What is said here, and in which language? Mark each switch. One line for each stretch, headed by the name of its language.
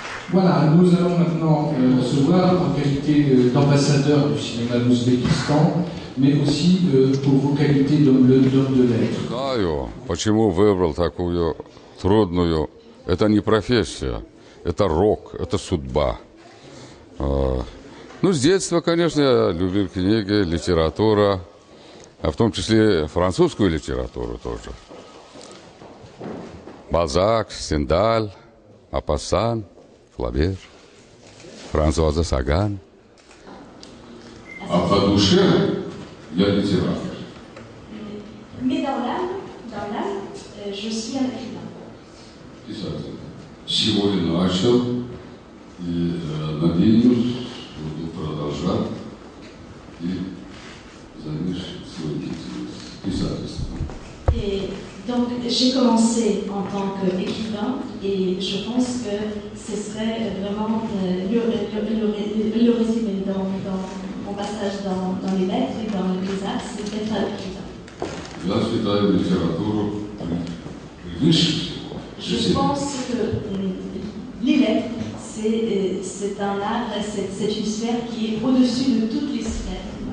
French: Voilà, nous allons maintenant recevoir en qualité d'ambassadeur du cinéma d'Ouzbékistan, mais aussi pour vos qualités d'homme de lettres.
Russian: Знаю, почему выбрал такую трудную. Это не профессия, это рок, это судьба. Ну, с детства, конечно, я любил книги, литература, а в том числе французскую литературу тоже. Бальзак, Стендаль, Мопассан, Флабер, Франсуаза Саган. А по душе я литератор.
French: Mais dans l'âme, je suis un écrivain.
Russian: Писатель. Сегодня начал и надеюсь, буду продолжать и завершить свою деятельность писательством.
French: Et donc j'ai commencé en tant qu'écrivain et je pense que ce serait vraiment le résumé dans mon passage dans les lettres et dans les arts, c'est d'être un écrivain.
Russian: Я считаю литературу превыше всего.
French: Je pense que les lettres, c'est un art, c'est une sphère qui est au-dessus de toutes les sphères.